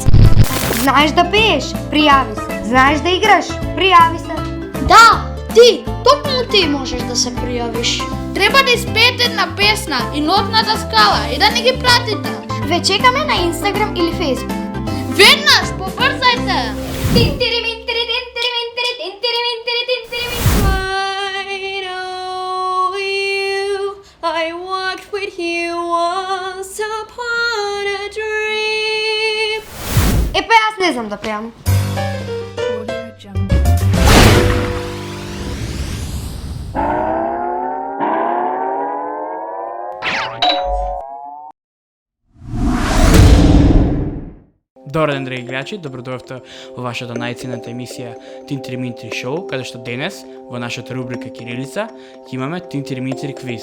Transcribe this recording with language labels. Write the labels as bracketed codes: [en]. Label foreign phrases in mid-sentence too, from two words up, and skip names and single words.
[mk] Знаеш да пееш? Пријави се. Знаеш да играш? Пријави се. Да, ти, токму ти можеш да се пријавиш. Треба да испеете една песна и нотната скала и да не ги пратите. Ве чекаме на Инстаграм или Фейсбук. Веднаш, побрзајте! [en] I know you, I walked with you once upon a dream. [mk] Епа јас не знам да пеам. Добар ден, драги гледачи, добродојавте во вашата најценета емисија Тинтри Минтри Шоу, каде што денес во нашата рубрика Кирилица ќе имаме Тинтри Минтри квиз.